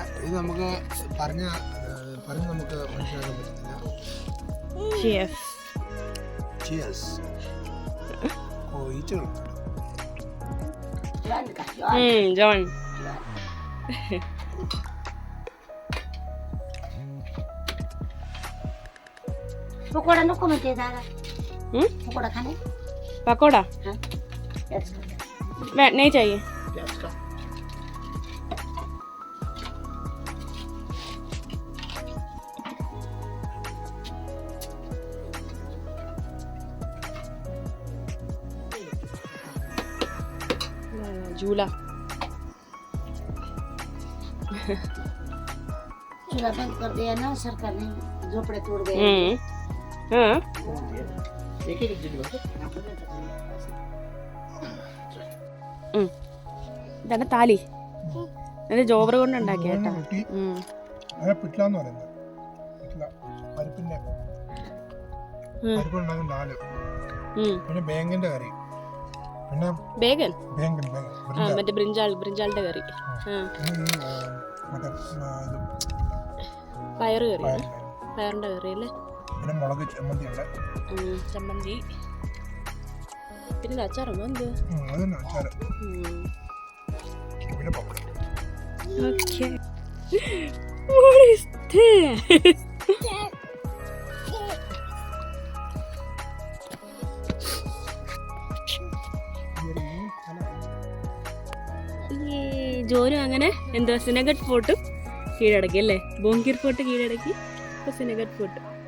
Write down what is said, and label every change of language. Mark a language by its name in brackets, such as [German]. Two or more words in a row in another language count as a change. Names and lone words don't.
[Malayalam] ഇത് നമുക്ക് പറഞ്ഞ് നമുക്ക് മനസ്സിലാക്കാൻ പറ്റത്തില്ല. ജോൺ [Marathi] पकोड़ा नको म्हणते दादा. [Hindi] पकोड़ा खाने? पकोड़ा नहीं चाहिए. झूला चूल्हा बंद कर दिया ना सरकार ने, झोपड़े तोड़ गए. [Malayalam] हाँ ഇതാണ് താലി. അതിന്റെ ജോബർ കൊണ്ട് ഉണ്ടാക്കിയ കേട്ടോ. പിന്നെ ബേങ്ങിന്റെ കറി, പിന്നെ ബേഗൻ ബേങ്കൻ മറ്റേ ബ്രിഞ്ചാളിന്റെ കറി, പയറ് കറി, പയറിന്റെ കറി അല്ലേ. പിന്നെ മുളക് ചമ്മന്തി ഉണ്ട്, ചമ്മന്തി, പിന്നെ അച്ചാറോ എന്ത് അച്ചാറ്, പിന്നെ പപ്പടം. [English] Okay. What is this? [Malayalam] ജോനു അങ്ങനെ എന്താ സിനഗഡ് ഫോർട്ട് കീഴടക്കി അല്ലേ, ബോങ്കിർ ഫോർട്ട് കീഴടക്കി, ഇപ്പൊ സിനഗഡ് ഫോർട്ട്.